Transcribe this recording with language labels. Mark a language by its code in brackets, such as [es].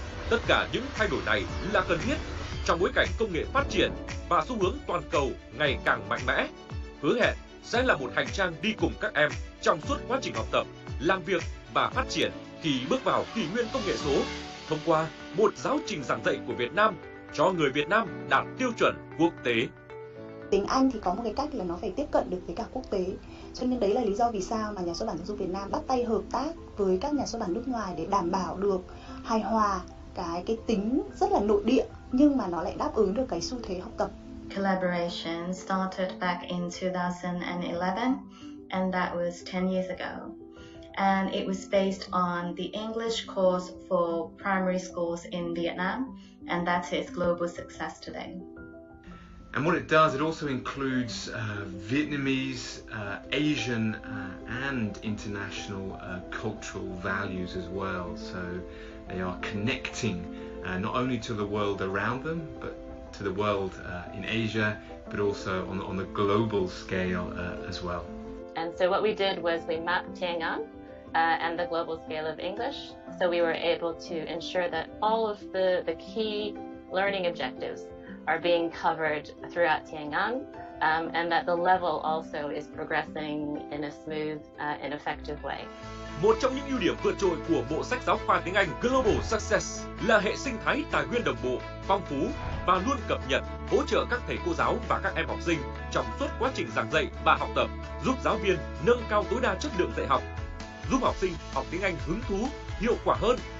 [vi] Tất cả những thay đổi này là cần thiết trong bối cảnh công nghệ phát triển và xu hướng toàn cầu ngày càng mạnh mẽ, hứa hẹn sẽ là một hành trang đi cùng các em trong suốt quá trình học tập, làm việc và phát triển khi bước vào kỷ nguyên công nghệ số, thông qua một giáo trình giảng dạy của Việt Nam cho người Việt Nam đạt tiêu chuẩn quốc tế. Tiếng Anh thì có một cái cách là nó phải tiếp cận được với cả quốc tế. Cho nên đấy là lý do vì sao mà Nhà xuất bản Giáo dục Việt Nam bắt tay hợp tác với các nhà xuất bản nước ngoài để đảm bảo được hài hòa cái tính rất là nội địa nhưng mà nó lại đáp ứng được cái xu thế học tập. [en] Collaboration started back in 2011 and that was 10 years ago. And it was based on the English course for primary schools in Vietnam, and that is Global Success today. And what it does, it also includes Vietnamese, Asian and international cultural values as well. So they are connecting not only to the world around them, but to the world in Asia, but also on the global scale as well. And so what we did was we mapped Tiếng Anh and the global scale of English, so we were able to ensure that all of the key learning objectives are being covered throughout Tiếng Anh, and that the level also is progressing in a smooth and effective way. [vi] Một trong những ưu điểm vượt trội của bộ sách giáo khoa tiếng Anh Global Success là hệ sinh thái tài nguyên đồng bộ, phong phú và luôn cập nhật, hỗ trợ các thầy cô giáo và các em học sinh trong suốt quá trình giảng dạy và học tập, giúp giáo viên nâng cao tối đa chất lượng dạy học, giúp học sinh học tiếng Anh hứng thú, hiệu quả hơn.